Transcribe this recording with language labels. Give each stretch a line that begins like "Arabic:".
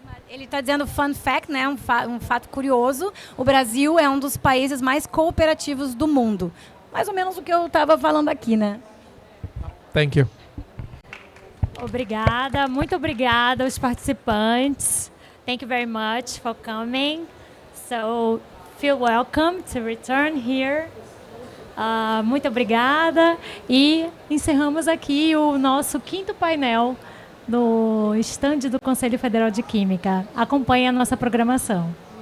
Portuguese: Ele está dizendo fun fact, né? Um fato curioso. O Brasil é um dos países mais cooperativos do mundo. Mais ou menos o que eu estava falando aqui, né?
English: Thank you.
Portuguese: Obrigada, muito obrigada aos participantes.
English: Thank you very much for coming. So, feel welcome to return here.
Portuguese: Muito obrigada. E encerramos aqui o nosso 5º painel no estande do Conselho Federal de Química. Acompanhe a nossa programação.